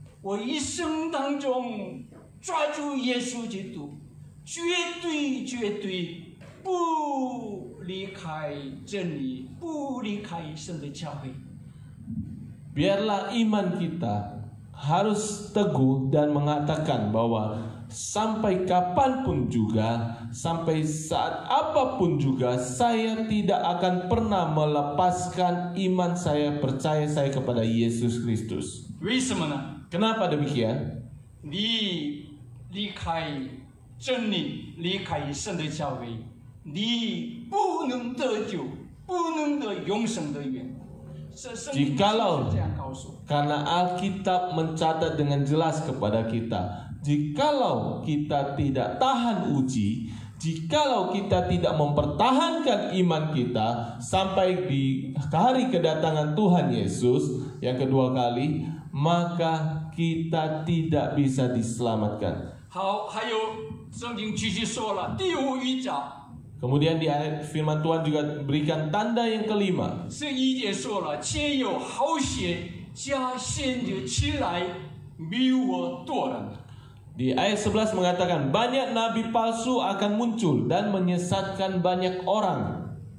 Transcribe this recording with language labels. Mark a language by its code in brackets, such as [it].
[zh] 我一生当中抓住耶稣基督，绝对不离开真理，不离开神的教会。 [id] Biarlah iman kita harus teguh dan mengatakan bahwa sampai kapanpun juga, sampai saat apapun juga, saya tidak akan pernah melepaskan iman saya, percaya saya kepada Yesus Kristus. [zh] 为什么呢？ [id] Kenapa demikian? [zh] 你离开真理，离开神的教会，你不能得救，不能得永生的缘。 [id] Jikalau [zh] 这样告诉我。 [id] Karena Alkitab mencatat dengan jelas kepada kita, jikalau kita tidak tahan uji, jikalau kita tidak mempertahankan iman kita sampai di hari kedatangan Tuhan Yesus yang kedua kali, maka kita tidak bisa diselamatkan. [zh] 好，还有圣经继续说了第5章。 [id] Kemudian di ayat firman Tuhan juga berikan tanda yang kelima. [zh] 11节说了，且有好些假先知起来迷惑多人。 [id] Di ayat 11 mengatakan banyak nabi palsu akan muncul dan menyesatkan banyak orang.